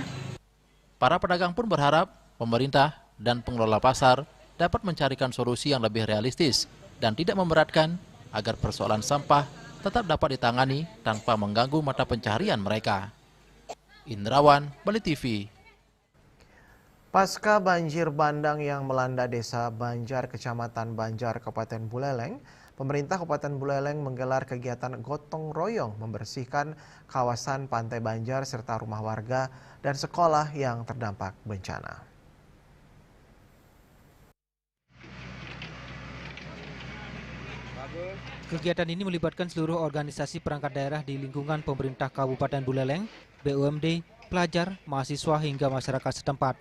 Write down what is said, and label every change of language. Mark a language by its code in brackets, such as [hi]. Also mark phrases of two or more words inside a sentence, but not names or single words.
[id] Para pedagang pun berharap pemerintah dan pengelola pasar dapat mencarikan solusi yang lebih realistis dan tidak memberatkan agar persoalan sampah tetap dapat ditangani tanpa mengganggu mata pencaharian mereka. Indrawan, Bali TV. Pasca banjir bandang yang melanda desa Banjar, Kecamatan Banjar, Kabupaten Buleleng, pemerintah Kabupaten Buleleng menggelar kegiatan gotong royong membersihkan kawasan Pantai Banjar serta rumah warga dan sekolah yang terdampak bencana. Kegiatan ini melibatkan seluruh organisasi perangkat daerah di lingkungan pemerintah Kabupaten Buleleng, BUMD, pelajar, mahasiswa hingga masyarakat setempat.